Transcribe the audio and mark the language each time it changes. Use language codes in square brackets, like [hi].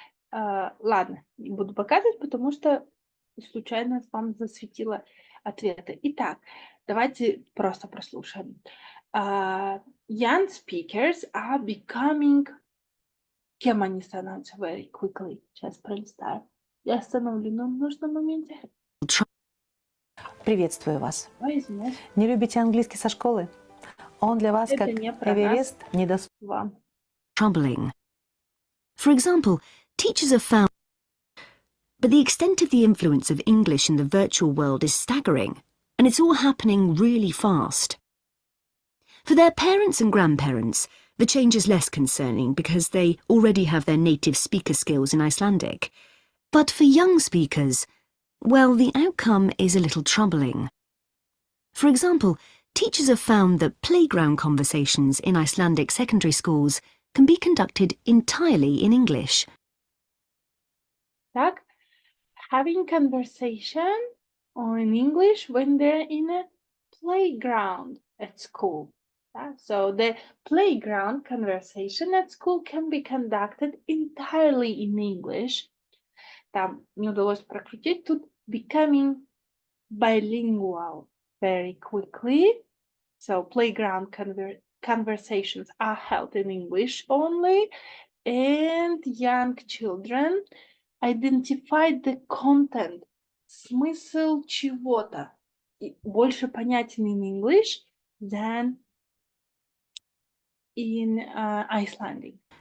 [ru] Ладно, не буду показывать, потому что случайно вам засветила ответы. Итак, давайте просто прослушаем. [en] Young speakers are becoming... [ru] Кем они становятся [en] very quickly? [ru] Сейчас пролистаю. Я остановлю на нужном моменте. Приветствую вас. Ой, извиняюсь. Не любите английский со школы? Он для вас Это как не про Эверест недоступен. Вам. [en] Troubling. For example, teachers have found... But the extent of the influence of English in the virtual world is staggering, and it's all happening really fast. For their parents and grandparents, the change is less concerning because they already have their native speaker skills in Icelandic. But for young speakers, well, the outcome is a little troubling. For example, teachers have found that playground conversations in Icelandic secondary schools can be conducted entirely in English. Так, having conversation or in English when they're in a playground at school. So the playground conversation at school can be conducted entirely in English. [ru] Там не удалось прокрутить тут [en] becoming bilingual very quickly. So playground conversations are held in English only, and young children identify the content, [ru] смысл чего-то, больше понятен [en] in English than in Icelandic.